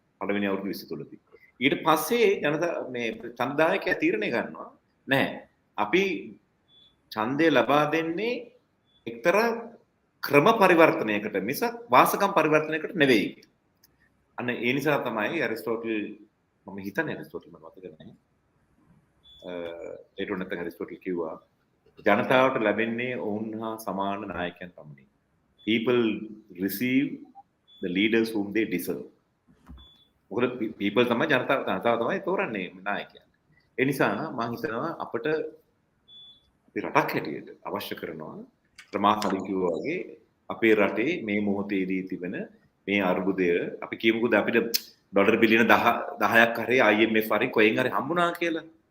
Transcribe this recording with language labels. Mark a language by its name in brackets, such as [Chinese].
[Sinhala] පළවෙනි අවුරුදු 23 දී. ඊට පස්සේ ජනතා මේ ඡන්දදායකයා තීරණය ගන්නවා නැහැ අපි ඡන්දය ලබා දෙන්නේ එක්තරා ක්‍රම පරිවර්තනයකට මිසක් වාසකම් පරිවර්තනයකට නෙවෙයි. අන්න ඒ නිසා තමයි ඇරිස්ටෝටල් මම හිතන්නේ ඇරිස්ටෝටල් මට මතක නැහැ. ඒකට නැත්නම් ඇරිස්ටෝටල් කිව්වා ජනතාවට ලැබෙන්නේ ඔවුන් හා සමාන නායකයන් පමණයි. [English] People receive the leaders whom they deserve. [Sinhala] මොකද people තමයි ජනතාව තමයි තෝරන්නේ නායකයන්. ඒ නිසා මම හිතනවා අපිට අපි රටක් හැටියට අවශ්‍ය කරනවා ප්‍රමා කලින් කිව්වා වගේ අපේ රටේ මේ මොහොතේදී තිබෙන මේ අර්බුදය අපි කියමුකෝ අපිට ඩොලර් බිලියන 10ක් හරි IMF හරි කොහෙන් හරි හම්බුණා කියලා.